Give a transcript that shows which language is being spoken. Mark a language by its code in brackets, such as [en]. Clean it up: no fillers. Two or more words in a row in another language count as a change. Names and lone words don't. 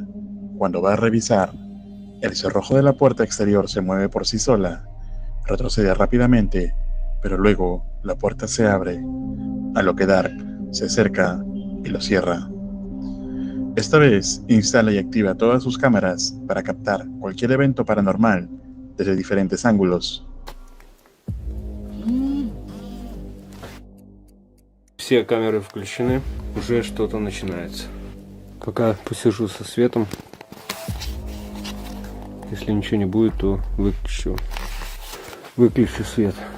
[es] Cuando va a revisar, el cerrojo de la puerta exterior se mueve por sí sola, retrocede rápidamente, pero luego la puerta se abre, a lo que Dark se acerca y lo cierra. Esta vez instala y activa todas sus cámaras para captar cualquier evento paranormal desde diferentes ángulos. [ru] Все камеры включены, уже что-то начинается. Пока посижу со светом. Если ничего не будет, то выключу свет.